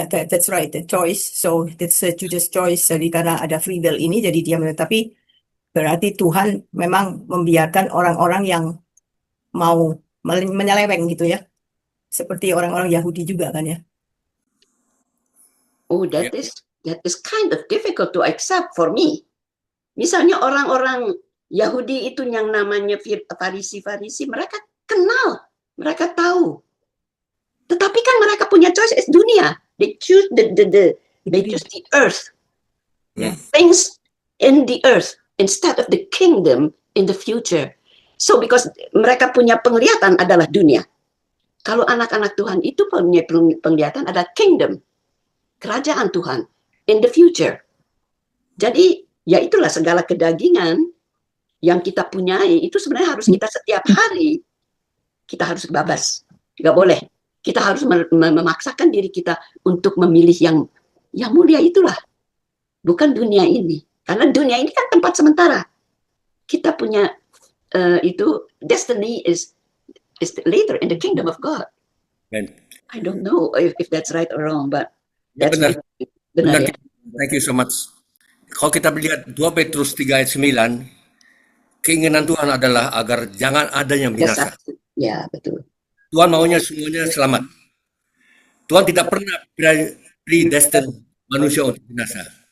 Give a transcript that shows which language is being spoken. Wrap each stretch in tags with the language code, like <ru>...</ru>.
<en>that's right, the choice. So it's Judas' choice.</en> <id>Jadi karena ada free will ini, jadi dia tapi berarti Tuhan memang membiarkan orang-orang yang mau menyeleweng gitu ya, seperti orang-orang Yahudi juga kan ya.</id> <en>Oh, that is kind of difficult to accept for me.</en> <id>Misalnya orang-orang Yahudi itu yang namanya Farisi, mereka kenal, mereka tahu. Tetapi kan mereka punya choice, is dunia.</id> <en>They choose they choose the earth. Things in the earth instead of the kingdom in the future. So because</en> <id>mereka punya penglihatan adalah dunia. Kalau anak-anak Tuhan itu punya penglihatan ada kingdom, kerajaan Tuhan</id> <en>in the future.</en> <id>Jadi ya itulah segala kedagingan yang kita punyai itu sebenarnya harus kita setiap hari kita harus babas, nggak boleh. Kita harus memaksakan diri kita untuk memilih yang mulia itulah, bukan dunia ini. Karena dunia ini kan tempat sementara. Kita punya itu</id> <en>destiny is later in the kingdom of God. I don't know if that's right or wrong, but that's</en> <id>benar. Ya?</id> <en>Thank you so much.</en> <id>Kalau kita melihat 2 Petrus 3 ayat 9, keinginan Tuhan adalah agar jangan ada yang binasa. Ya, betul. Tuhan maunya semuanya selamat. Tuhan tidak pernah predestined manusia untuk binasa.</id>